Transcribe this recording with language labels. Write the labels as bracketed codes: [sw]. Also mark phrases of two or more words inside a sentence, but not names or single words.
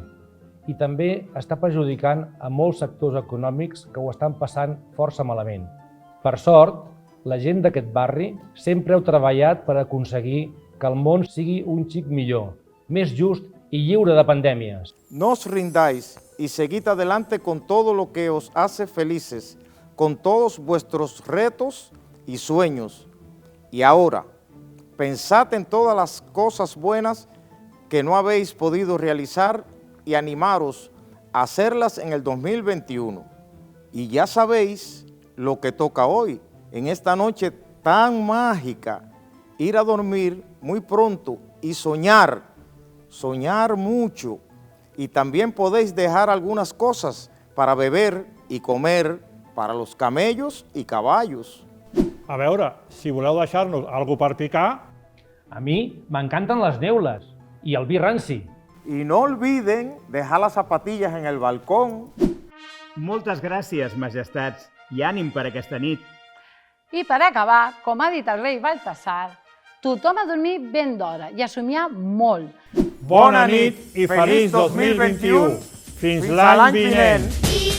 [ca] I també està perjudicant a molts sectors econòmics que ho estan passant força malament. Per sort, la gent d'aquest barri sempre heu treballat per aconseguir que el món sigui un xic millor, més just y lliure de pandèmies. [es] No os rindáis y seguid adelante con todo lo que os hace felices, con todos vuestros retos y sueños. Y ahora, pensad en todas las cosas buenas que no habéis podido realizar y animaros a hacerlas en el 2021. Y ya sabéis lo que toca hoy, en esta noche tan mágica, ir a dormir muy pronto y soñar mucho. Y también podéis dejar algunas cosas para beber y comer para los camellos y caballos. [ca] A veure, si voleu deixar-nos alguna per picar... A mi m'encanten les neules i el vi ranci. [es] Y no olviden dejar las zapatillas en el balcón. [ca] Moltes gràcies, majestats, i ànim per aquesta nit. I per acabar, com ha dit el rei Baltasar, tothom a dormir ben d'hora i a somiar molt. Bona nit i feliç 2021! Fins l'any vinent!